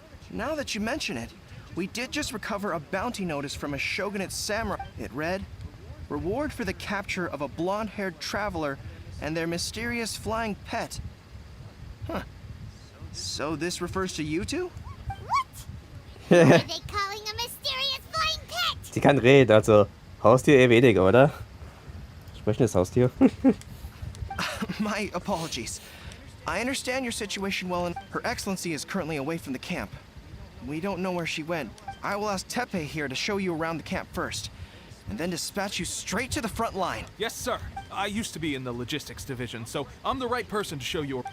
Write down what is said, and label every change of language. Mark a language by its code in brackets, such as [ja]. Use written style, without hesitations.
[en] Now that you mention it, we did just recover a bounty notice from a Shogunate samurai. It read, "Reward for the capture of a blonde-haired traveler and their mysterious flying pet." Huh. So this refers to you two? What? What are they calling a mysterious flying pet? [de] Sie kann reden, also Haustier eher weniger, oder? Sprechendes Haustier. [en] My apologies. I understand your situation well, and Her Excellency is currently away from the camp. We don't know where she went. I will ask Teppei here to show you around the camp first, and then dispatch you straight to the front line. Yes, sir. I used to be in the logistics division, so I'm the right person to show you.